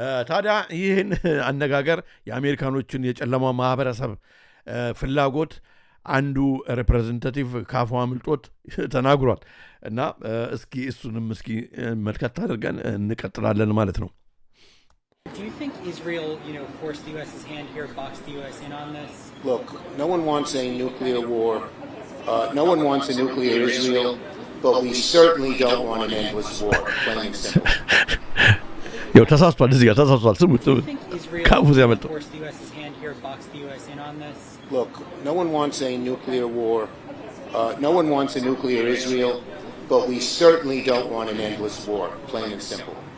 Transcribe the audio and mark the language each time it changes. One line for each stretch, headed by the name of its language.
Amharic: ታዲያ ይህን አነጋገር የአሜሪካኖችን የጨለማ ማህበረሰብ ፍላጎት አንዱ ሪፕሬዘንታቲቭ ካፉ አምልጦት ተናግሯል እና እስኪ እሱንም እስኪ መልከት አድርገን እንቀጥላለን ማለት ነው።
English: Do you think Israel, forced the U.S.'s hand here, boxed the U.S. in on this? Look, no one wants a nuclear war. No one wants a nuclear Israel, but we certainly don't want an endless war, plain and simple.
Amharic: ያው ተሳስቷል፣ እዚህ ጋር ተሳስቷል። ስሙት ካፉ ሲያመልጠው
English: forced the U.S.'s hand here, boxed the U.S. in on this? Look, no one wants a nuclear war. No one wants a nuclear Israel, but we certainly don't want an endless war, plain and simple.